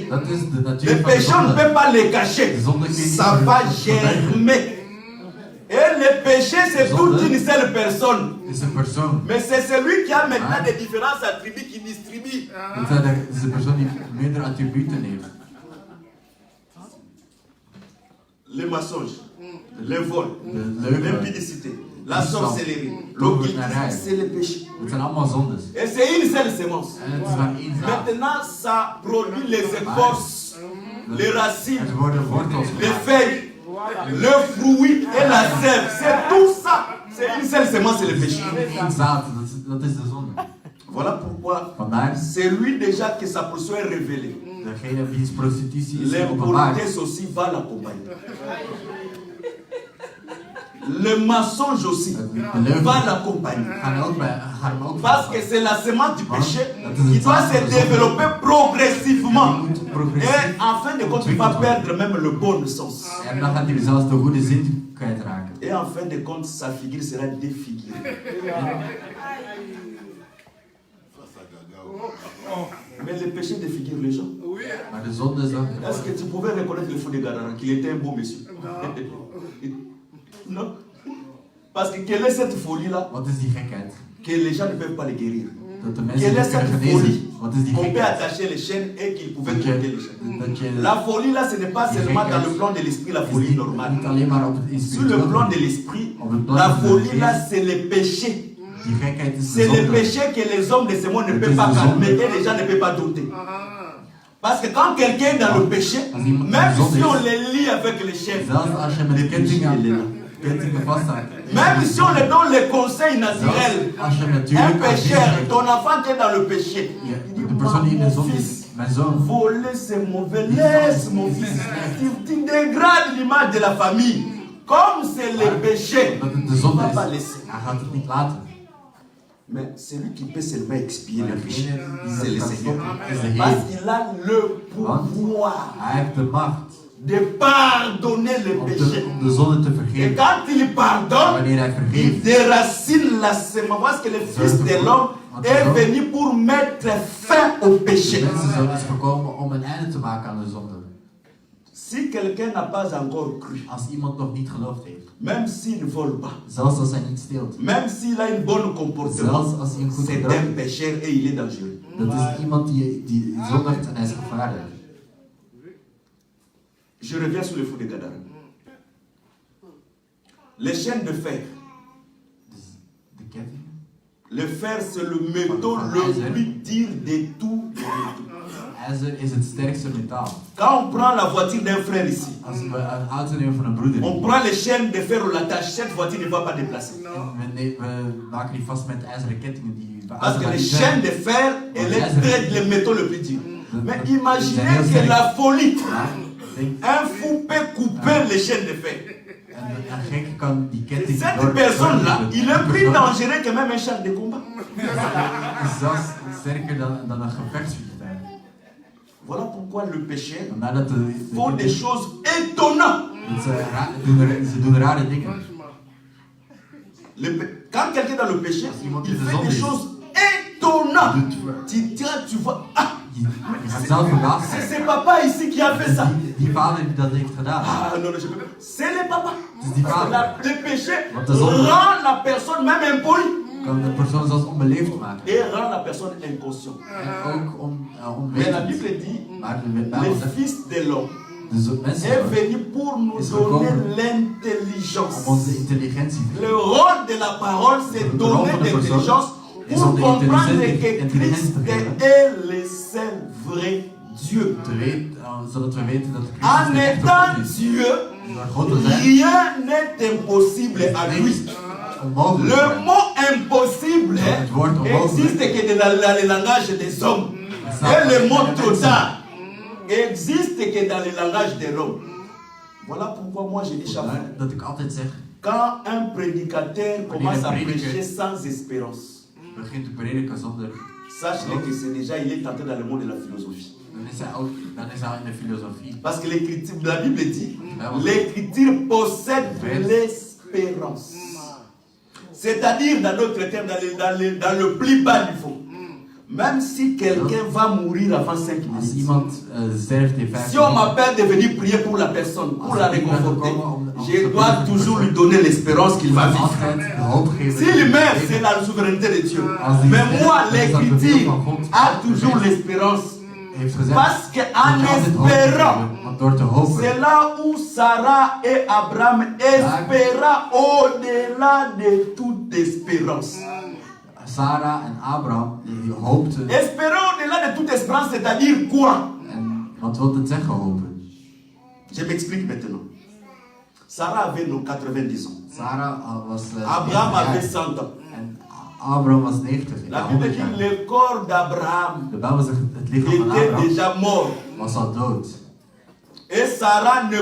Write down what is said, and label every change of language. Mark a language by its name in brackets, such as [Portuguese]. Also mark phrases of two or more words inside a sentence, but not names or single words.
[Dutch] Dat is de natuur [French] Le [Dutch] van de [French] péché, on ne [Dutch] zonde. [French] peut pas le cacher. Ça va germer. Et le péché, c'est toute une seule personne. [Dutch] Het is een persoon. [French] Mais c'est celui qui a maintenant des différents attributs qui distribue. [Dutch] Het is een persoon die meerdere attributen heeft. [French] Le mensonge, le vol, [Dutch] De leugen, [French] l'impudicité, la [Dutch] diefstal, [French] sorcellerie, l'occultisme, [Dutch] tovenarij. [French] c'est le péché. [Dutch] Het zijn allemaal zondes. [French] Et c'est une seule sémence. [Dutch] En het is maar één zaad. [French] Maintenant, ça produit les écorces, les racines, [Dutch] Er worden wortels [French] les [Dutch] gemaakt. [French] feuilles, le fruit et la sève. C'est tout ça. C'est une seule sémence, c'est le péché. [Dutch] Eén zaad, dat is de zonde. [French] Voilà pourquoi [Dutch] Vandaar, [French] c'est lui déjà que sa position est révélée. [Dutch] degene wiens prostitutie is openbaar. [French] L'impolitesse aussi va l'accompagner. Le mensonge aussi va l'accompagner. [Dutch] Gaan hem ook [French] Parce que c'est la sémence du péché qui doit se développer progressivement. Et en fin de compte, il va perdre même le bon sens. [Dutch] En dan gaat hij zelfs de goede zin kwijtraken. [French] Et en fin de compte, sa figure sera défigurée. Mais le péché défigure les gens. [Dutch] Maar de zonde is dan... [French] Est-ce que tu pouvais reconnaître le fou de Gadara, qu'il était un beau monsieur? Non. Parce que quelle est cette folie-là [Dutch] Wat is die gekheid? [French] que les gens ne peuvent pas les guérir? [Dutch] Dat de mensen [French] Quelle est [Dutch] niet kunnen [French] cette [Dutch] genezen. [French] folie [Dutch] Wat is die [French] qu'on peut [Dutch] gekheid? [French] attacher les chaînes et qu'ils pouvaient [Dutch] Dat [French] monter les chaînes? [Dutch] je... Dat je... [French] La folie là, ce n'est pas seulement dans le plan de l'esprit, la [Dutch] is [French] folie [Dutch] niet [French] normale. [Dutch] alleen maar op het [French] Sur le plan de [Dutch] spirituele. [French] l'esprit, [Dutch] Op het plan [French] la [Dutch] van de [French] folie là, [Dutch] geest [French] c'est le péché. [Dutch] Die gekheid is de [French] C'est le [Dutch] zonde. [French] péché que les hommes de ce monde ne [Dutch] Het [French] peuvent [Dutch] is [French] pas [Dutch] de [French] calmer [Dutch] zonde. [French] et les gens ne peuvent pas douter. Parce que quand quelqu'un est dans le péché, [Dutch] Als iemand [French] même [Dutch] in de zonde [French] si on [Dutch] is, [French] le lie avec les chefs, [Dutch] zelfs als je met kettingen vasthoudt, [French] même si on le donne les conseils naturels, [Dutch] zelfs als je [French] un [Dutch] natuurlijk [French] pécheur, [Dutch] advies [French] ton enfant qui est dans le péché, [Dutch] geeft, [French] il dit, [Dutch] de persoon die in de [French] mon [Dutch] zonde [French] fils, [Dutch] is, mijn zoon, [French] voler c'est mauvais, laisse mon fils. Tu dégrades l'image de la famille. Comme c'est le péché, [Dutch] dat het de [French] il ne [Dutch] zonde [French] va [Dutch] is, [French] pas laisser. [Dutch] hij gaat het niet laten. [French] Mais celui qui peut seulement expier [Dutch] Maar [French] le péché, [Dutch] degene die [French] c'est le [Dutch] dat kan [French] Seigneur. [Dutch] stoppen, is de [French] Parce [Dutch] Heer. [French] qu'il a le pouvoir [Dutch] Hij heeft de macht [French] de pardonner le péché. [Dutch] om de zonde te [French] Et [Dutch] vergeven. [French] quand il pardonne, [Dutch] Wanneer hij [French] il [Dutch] vergeeft, [French] déracine la semence. Parce que le Fils de l'homme est venu pour mettre fin au [Dutch] de [French] péché. [Dutch] mensenzoon is gekomen om een einde te maken aan de zonde. [French] Si quelqu'un n'a pas encore cru, [Dutch] Als iemand nog niet geloofd heeft, [French] même s'il ne vole pas, [Dutch] zelfs als hij niet steelt, [French] même s'il a une bonne comportement, [Dutch] zelfs als hij een goed [French] c'est [Dutch] gedrag [French] un [Dutch] heeft, [French] pécheur et il est dangereux. [Dutch] dat is iemand die zondigt en hij is gevaarlijk. [French] Je reviens sur le fou de Gadara. Les chaînes de fer. [Dutch] Dus de ketting. [French] Le fer, c'est le métaux le plus dur de tout. [Dutch] IJzer is het sterkste metaal. [French] Quand on prend la voiture d'un frère ici, [Dutch] Als we een auto nemen van een broeder, [French] on prend les chaînes de fer, on l'attache, cette voiture ne va pas déplacer. [Dutch] en we maken die vast met ijzeren kettingen die de [French] Parce [Dutch] auto [French] que [Dutch] gaat [French] les [Dutch] niet [French] chaînes [Dutch] verder. [French] de fer, elles traitent le métaux le plus dur. Mais imaginez [Dutch] heel [French] que [Dutch] sterk. [French] la folie, [Dutch] Maar denk, [French] un fou peut couper les chaînes de fer. [Dutch] een gek kan die ketting [French] Cette personne-là, il est plus dangereux que même un char de combat. [Dutch] is zelfs sterker dan een gevechtsvliegtuig. [French] Voilà pourquoi le péché [Dutch] Vandaar dat [French] font des choses étonnantes. [Dutch] ze doen rare dingen. [French] Quand quelqu'un est dans le péché, [Dutch] iemand [French] il [Dutch] in de [French] fait [Dutch] zonde [French] des [Dutch] is, [French] choses étonnantes. [Dutch] doet [French] Tu vois, ah, [Dutch] Je gaat zelf verbaasd [French] c'est [Dutch] zijn. [French] papa ici qui a fait ça. [Dutch] Die vader die dat heeft gedaan. [French] Ah non, non, je peux pas. C'est le papa. [Dutch] Het is die [French] Parce que [Dutch] vader. [French] le péché [Dutch] Want de zonde [French] rend la personne même impolie [Dutch] kan de persoon zelfs onbeleefd maken. [French] et rend la personne inconsciente. [Dutch] En ook [French] Mais la [Dutch] onwetend. [French] Bible dit, [Dutch] Maar de Bijbel [French] le [Dutch] zegt, [French] Fils de l'homme [Dutch] de mensen [French] est venu pour nous [Dutch] is [French] donner [Dutch] gekomen [French] l'intelligence. [Dutch] om onze intelligentie te [French] Le [Dutch] geven. [French] rôle de la parole, c'est Le donner rôle de la l'intelligence [Dutch] is [French] pour [Dutch] om de [French] comprendre que [Dutch] intelligentie [French] Christ [Dutch] te geven. [French] est le seul vrai Dieu. [Dutch] Zodat we weten dat En Christus de echte [French] étant [Dutch] God is. [French] Dieu, [Dutch] Door God te zijn, [French] rien n'est impossible à lui. [Dutch] niks onmogelijk. [French] Le mot impossible [Dutch] Het woord onmogelijk [French] existe que dans le langage des hommes. Et le mot total existe que dans le langage de l'homme. Voilà pourquoi moi je dis chaque fois, [Dutch] Vandaar dat ik altijd zeg, [French] quand un prédicateur commence à [Dutch] prediker [French] prêcher sans espérance, [Dutch] begint te prediken zonder, [French] sache que c'est déjà, il est entré dans le monde de la philosophie. [Dutch] dan is hij in de filosofie. [French] Parce que la Bible dit, [Dutch] Bijbel zegt, [French] l'écriture possède l'espérance. C'est-à-dire, dans notre terme, dans le plus bas niveau. Même si quelqu'un va mourir avant 5 [Dutch] Als [French] minutes, [Dutch] iemand sterft in 5 [French] si on m'appelle de venir prier pour la personne, pour la réconforter, je dois toujours lui donner l'espérance qu'il va vivre. [Dutch] altijd de hoop geven. [French] S'il meurt, c'est la souveraineté de Dieu. Mais moi, l'écriture a toujours l'espérance. [Dutch] Heeft gezegd, [French] Parce [Dutch] dat [French] qu'en [Dutch] je altijd hoop [French] espérant, [Dutch] hebt, want door te hopen, [French] c'est là où Sarah et Abraham espéra au-delà de toute espérance. [Dutch] Sarah en Abraham, die hoopten. [French] Espérer au-delà de toute espérance, c'est-à-dire quoi? [Dutch] En wat wil het zeggen, hopen? [French] Je m'explique maintenant. Sarah avait nos 90 ans. [Dutch] Sarah was... [French] Abraham 90 avait [Dutch] jaar. [French] 100 ans. [Dutch] En Abraham was 90. [French] La [Dutch] Ja, [French] Bible [Dutch] 100 [French] dit [Dutch] jaar. [French] le corps d'Abraham [Dutch] De Bijbel zegt, het lichaam van [French] était [Dutch] Abraham [French] déjà mort. [Dutch] was al dood. [French] Et Sarah ne